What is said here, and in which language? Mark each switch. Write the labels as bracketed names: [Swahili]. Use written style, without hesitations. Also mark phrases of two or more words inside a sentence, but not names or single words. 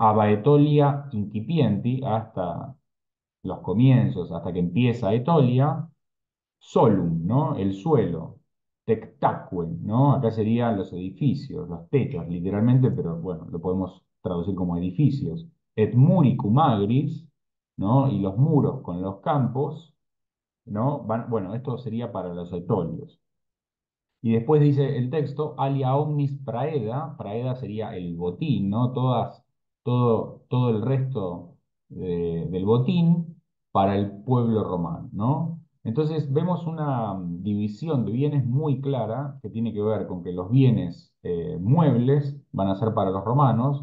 [Latin] Abaetolia incipienti, [Spanish] hasta los comienzos, hasta que empieza Etolia, solum, ¿no? El suelo, tectacue, ¿no? Acá serían los edificios, los techos, literalmente, pero bueno, lo podemos traducir como edificios. [Latin] Et muricum agris, [Spanish] ¿no? Y los muros con los campos, ¿no? Bueno, esto sería para los etolios. Y después dice el texto, [Latin] alia omnis praeda, [Spanish] praeda sería el botín, ¿no? Todo el resto del botín para el pueblo romano, ¿no? Entonces vemos una división de bienes muy clara que tiene que ver con que los bienes muebles van a ser para los romanos.